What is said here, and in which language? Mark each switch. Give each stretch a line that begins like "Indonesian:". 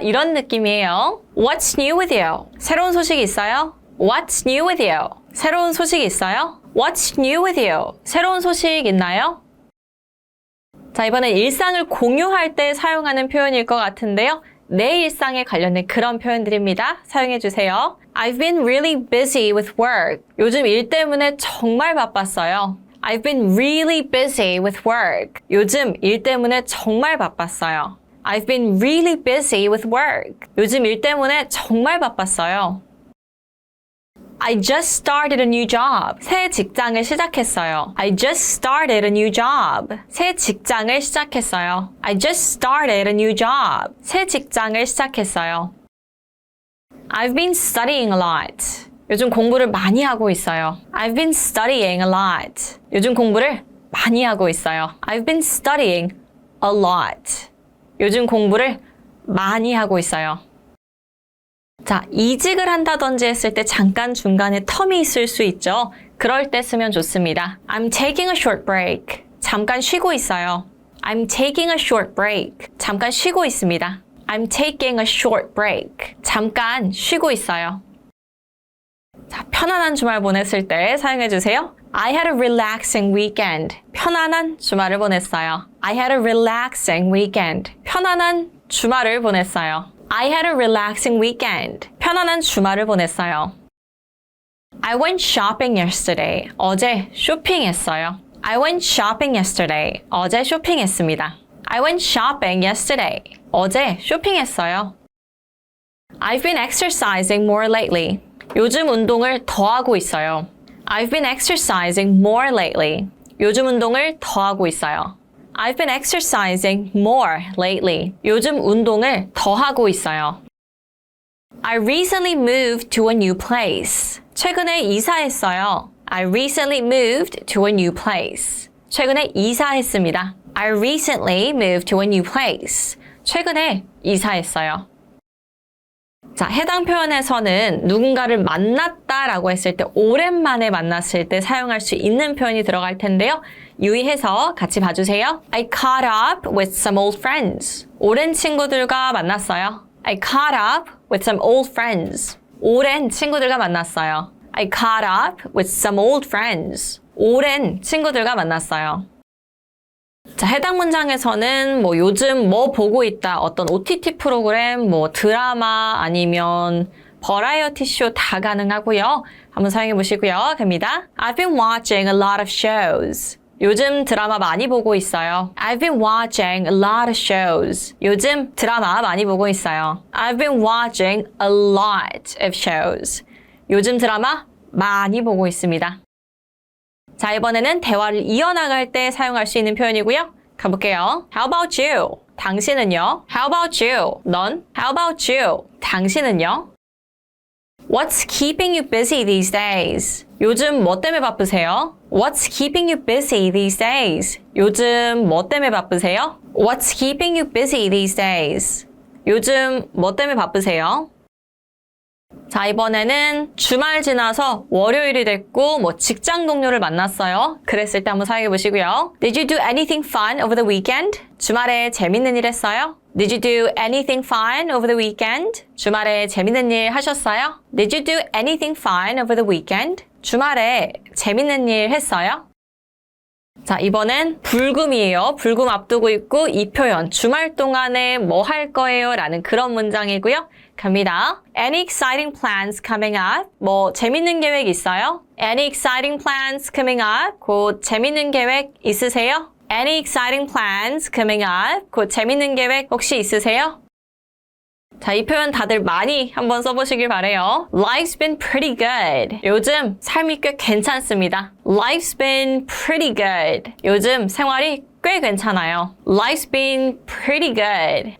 Korean: 이런 느낌이에요.
English: What's new with you?
Korean: 새로운 소식 있어요?
English: What's new with you?
Korean: 새로운 소식 있어요?
English: What's new with you?
Korean: 새로운 소식 있나요? 자, 이번엔 일상을 공유할 때 사용하는 표현일 것 같은데요. 내 일상에 관련된 그런 표현들입니다. 사용해 주세요.
English: I've been really busy with work.
Korean: 요즘 일 때문에 정말 바빴어요.
English: I've been really busy with work.
Korean: 요즘 일 때문에 정말 바빴어요.
English: I've been really busy with work.
Korean: 요즘 일 때문에 정말 바빴어요.
English: I just started a new job.
Korean: 새 직장을 시작했어요.
English: I just started a new job.
Korean: 새 직장을 시작했어요.
English: I just started a new job.
Korean: 새 직장을 시작했어요.
English: I've been studying a lot.
Korean: 요즘 공부를 많이 하고 있어요.
English: I've been studying a lot.
Korean: 요즘 공부를 많이 하고 있어요.
English: I've been studying a lot.
Korean: 요즘 공부를 많이 하고 있어요. 자, 이직을 한다든지 했을 때 잠깐 중간에 텀이 있을 수 있죠. 그럴 때 쓰면 좋습니다.
English: I'm taking a short break.
Korean: 잠깐 쉬고 있어요.
English: I'm taking a short break.
Korean: 잠깐 쉬고 있습니다.
English: I'm taking a short break.
Korean: 잠깐 쉬고 있어요. 자, 편안한 주말 보냈을 때 사용해 주세요.
English: I had a relaxing weekend.
Korean: 편안한 주말을 보냈어요.
English: I had a relaxing weekend.
Korean: 편안한 주말을 보냈어요.
English: I had a relaxing weekend.
Korean: 편안한 주말을 보냈어요.
English: I went shopping yesterday.
Korean: 어제 쇼핑했어요.
English: I went shopping yesterday.
Korean: 어제 쇼핑했습니다.
English: I went shopping yesterday.
Korean: 어제 쇼핑했어요.
English: I've been exercising more lately.
Korean: 요즘 운동을 더 하고 있어요.
English: I've been exercising more lately.
Korean: 요즘 운동을 더 하고 있어요.
English: I've been exercising more lately.
Korean: 요즘 운동을 더 하고 있어요.
English: I recently moved to a new place.
Korean: 최근에 이사했어요.
English: I recently moved to a new place.
Korean: 최근에 이사했습니다.
English: I recently moved to a new place.
Korean: 최근에 이사했어요. 자, 해당 표현에서는 누군가를 만났다라고 했을 때 오랜만에 만났을 때 사용할 수 있는 표현이 들어갈 텐데요. 유의해서 같이 봐주세요.
English: I caught up with some old friends.
Korean: 오랜 친구들과 만났어요.
English: I caught up with some old friends.
Korean: 오랜 친구들과 만났어요.
English: I caught up with some old friends.
Korean: 오랜 친구들과 만났어요. 자, 해당 문장에서는 뭐 요즘 뭐 보고 있다, 어떤 OTT 프로그램, 뭐 드라마 아니면 버라이어티 쇼 다 가능하고요. 한번 사용해 보시고요. 갑니다.
English: I've been watching a lot of shows.
Korean: 요즘 드라마 많이 보고 있어요.
English: I've been watching a lot of shows.
Korean: 요즘 드라마 많이 보고 있어요.
English: I've been watching a lot of shows.
Korean: 요즘 드라마 많이 보고 있습니다. 자, 이번에는 대화를 이어나갈 때 사용할 수 있는 표현이고요. 가볼게요.
English: How about you?
Korean: 당신은요?
English: How about you?
Korean: 넌?
English: How about you? 당신은요? What's keeping you busy these days?
Korean: 요즘 뭐 때문에 바쁘세요?
English: What's keeping you busy these days?
Korean: 요즘 뭐 때문에 바쁘세요?
English: What's keeping you busy these days?
Korean: 요즘 뭐 때문에 바쁘세요? 자, 이번에는 주말 지나서 월요일이 됐고 뭐 직장 동료를 만났어요. 그랬을 때 한번 사용해 보시고요.
English: Did you do anything fun over the weekend?
Korean: 주말에 재밌는 일 했어요?
English: Did you do anything fun over the weekend?
Korean: 주말에 재밌는 일 하셨어요?
English: Did you do anything fun over the weekend?
Korean: 주말에 재밌는 일 했어요? 자, 이번엔 불금이에요. 불금 앞두고 있고 이 표현 주말 동안에 뭐 할 거예요? 라는 그런 문장이고요. 갑니다.
English: Any exciting plans coming up?
Korean: 뭐 재밌는 계획 있어요?
English: Any exciting plans coming up?
Korean: 곧 재밌는 계획 있으세요?
English: Any exciting plans coming up?
Korean: 곧 재밌는 계획 혹시 있으세요? 자, 이 표현 다들 많이 한번 써보시길 바래요.
English: Life's been pretty good.
Korean: 요즘 삶이 꽤 괜찮습니다.
English: Life's been pretty good.
Korean: 요즘 생활이 꽤 괜찮아요.
English: Life's been pretty good.